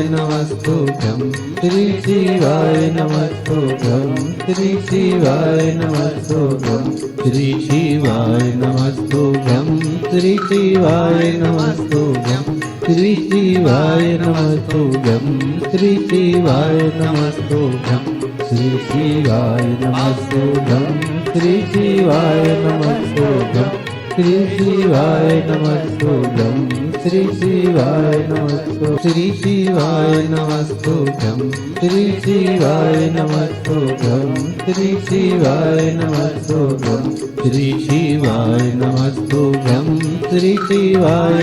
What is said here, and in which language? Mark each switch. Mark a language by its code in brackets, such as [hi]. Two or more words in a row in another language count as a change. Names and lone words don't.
[sa] નમસ્તુભ્યં શ્રી શિવાય નમસ્તુભ્યં શ્રી શિવાય નમસ્તુભ્યં શ્રી શિવાય નમસ્તુભ્યં શ્રી શિવાય નમસ્તુભ્યં શ્રી શિવાય નમસ્તુભ્યં શ્રી શિવાય નમસ્તુભ્યં શ્રી શિવાય નમસ્તુભ્યં શ્રી શિવાય નમસ્તુભ્યં श्री शिवाय नमस्तुभ्यं श्री शिवाय नमस्तु श्री शिवाय नमस्तुभ्यं श्री शिवाय नमस्तुभ्यं श्री शिवाय नमस्तुभ्यं श्री शिवाय नमस्तुभ्यं श्री शिवाय